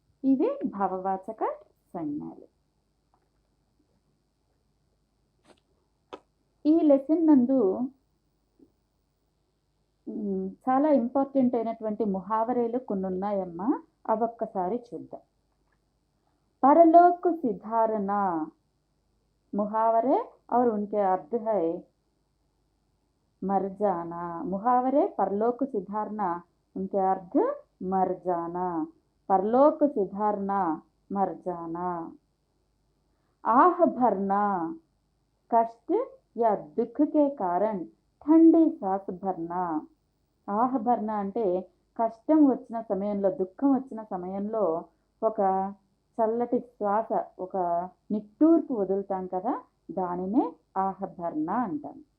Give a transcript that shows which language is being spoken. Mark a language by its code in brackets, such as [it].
[te] ఇవే భావవాచక సంజ్ఞలు. ఈ లెసన్ నందు చాలా ఇంపార్టెంట్ అయినటువంటి ముహావరేలు కొన్ని ఉన్నాయమ్మా, అవొక్కసారి చూద్దాం. [hi] परलोक सिधारना मुहावरे और उनके अर्थ है मर जाना. मुहावरे परलोक सिधारना, उनके अर्थ मर जाना. परलोक सिधारना, मर जाना. आह भरना, कष्ट या दुख के कारण ठंडी सांस भरना. [te] ఆహ భరణ అంటే కష్టం వచ్చిన సమయంలో, దుఃఖం వచ్చిన సమయంలో ఒక చల్లటి శ్వాస, ఒక నిట్టూర్పు వదులుతాం కదా, దానినే ఆహ భరణ అంటాం.